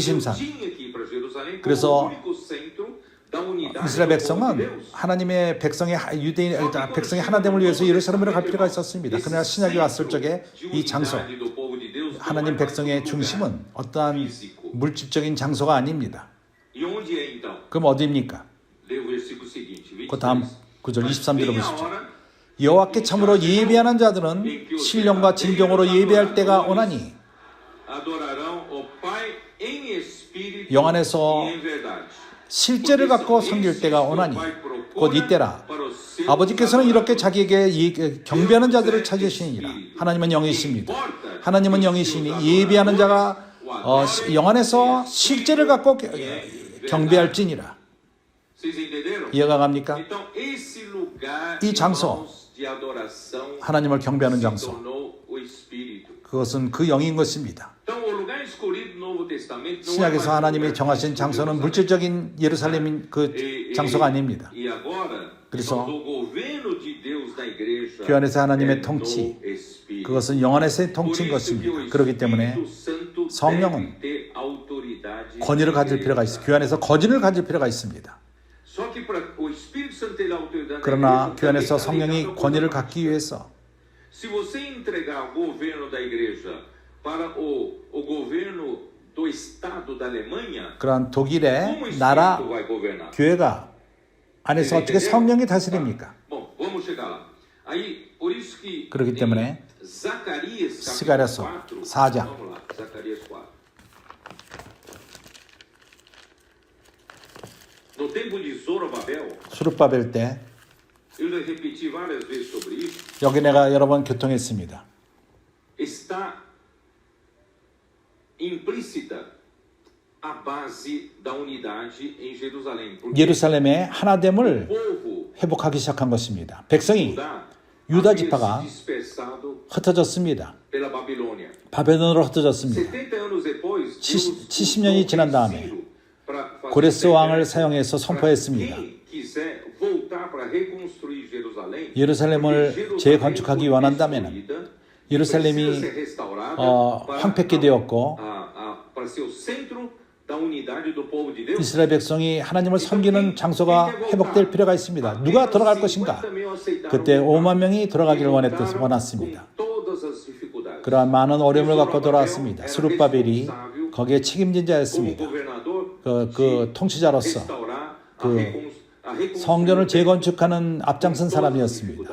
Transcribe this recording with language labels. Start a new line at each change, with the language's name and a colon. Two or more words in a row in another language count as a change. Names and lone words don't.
Korean: 그리심산. 그래서 이스라엘 백성은 하나님의 백성의 유대인 백성의 하나됨을 위해서 예루살렘으로 갈 필요가 있었습니다. 그러나 신약이 왔을 적에 이 장소 하나님 백성의 중심은 어떠한 물질적인 장소가 아닙니다.
Portuguese: E onde é então?
Korean: 그럼 어디입니까?
Portuguese: Lê o versículo seguinte,
Korean: 그 다음 23. 구절 23절을
Portuguese: Vem a
Korean: 보십시오.
Portuguese: hora
Korean: 여호와께 참으로 예배하는 자들은 신령과 진정으로 예배할 때가 오나니
Portuguese: adorarão o Pai em espírito
Korean: 영 안에서
Portuguese: e em verdade.
Korean: 실제를 갖고 섬길 때가 오나니 곧 이때라. 아버지께서는 이렇게 자기에게 경배하는 자들을 찾으시니라. 하나님은 영이십니다. 하나님은 영이시니 예배하는 자가 영 안에서 실제를 갖고 경배할지니라.
Portuguese: Vocês entenderam?
Korean: 이해가 갑니까?
Portuguese: Então, esse lugar,
Korean: 이 장소,
Portuguese: irmãos, de adoração
Korean: 하나님을 경배하는
Portuguese: se
Korean: 장소,
Portuguese: tornou o Espírito.
Korean: 그것은 그 영인 것입니다.
Portuguese: Então, o lugar escolhido no Novo Testamento não é mais
Korean: 신약에서
Portuguese: um
Korean: 하나님이
Portuguese: lugar
Korean: 정하신 장소는 물질적인 예루살렘인 그 장소가 아닙니다.
Portuguese: E agora,
Korean: 그래서
Portuguese: o governo de Deus na igreja
Korean: 그 안에서 하나님의
Portuguese: é
Korean: 통치,
Portuguese: no Espírito.
Korean: 그것은 영 안에서의 통치인 것입니다. 그렇기 때문에 성령은 권위를 가질 필요가 있습니다. 교회 안에서 거진을 가질 필요가 있습니다. 그러나 교회 안에서 성령이 권위를 갖기 위해서
Portuguese: Se você entregar o governo da igreja para o governo do estado da Alemanha,
Korean: 그러한
Portuguese: como o
Korean: 독일의
Portuguese: Espírito
Korean: 나라
Portuguese: vai governar?
Korean: 교회가 안에서 어떻게 성령이 다스립니까?
Portuguese: Bom, vamos chegar lá. Aí, por isso que
Korean: 그렇기 때문에
Portuguese: Zacarias
Korean: 스가랴서
Portuguese: capítulo 4,
Korean: 4장.
Portuguese: vamos lá, Zacarias 4. No tempo de Zorobabel,
Korean: 수르바벨 때
Portuguese: eu já repeti várias vezes sobre isso,
Korean: 여기 내가 여러 번 교통했습니다.
Portuguese: está implícita a base da unidade em Jerusalém. Porque
Korean: 예루살렘의 하나됨을
Portuguese: o povo
Korean: 회복하기 시작한 것입니다. 백성이
Portuguese: Judá
Korean: 유다
Portuguese: havia
Korean: 지파가
Portuguese: se dispersado
Korean: 흩어졌습니다.
Portuguese: pela Babilônia.
Korean: 바벨론으로 흩어졌습니다.
Portuguese: 70 anos depois, Deus
Korean: 70년이 지난 다음에
Portuguese: Ciro para fazer
Korean: 고레스 왕을
Portuguese: decreto
Korean: 사용해서
Portuguese: para
Korean: 선포했습니다.
Portuguese: quem quiser voltar para reconstruir Jerusalém,
Korean: 예루살렘을
Portuguese: porque
Korean: 재건축하기
Portuguese: Jerusalém
Korean: 원한다면
Portuguese: foi destruída,
Korean: 예루살렘이
Portuguese: precisa ser restaurada para
Korean: 황폐케 되었고
Portuguese: para ser o centro da unidade do povo de Deus.
Korean: 이스라엘 백성이 하나님을 섬기는 장소가 회복될 필요가 있습니다. 누가 돌아갈 것인가? 그때 5만 명이 돌아가기를 원했습니다. 그러한 많은 어려움을 갖고 돌아왔습니다. 스룹바벨이 거기에 책임진 자였습니다. 그 통치자로서 그 성전을 재건축하는 앞장선 사람이었습니다.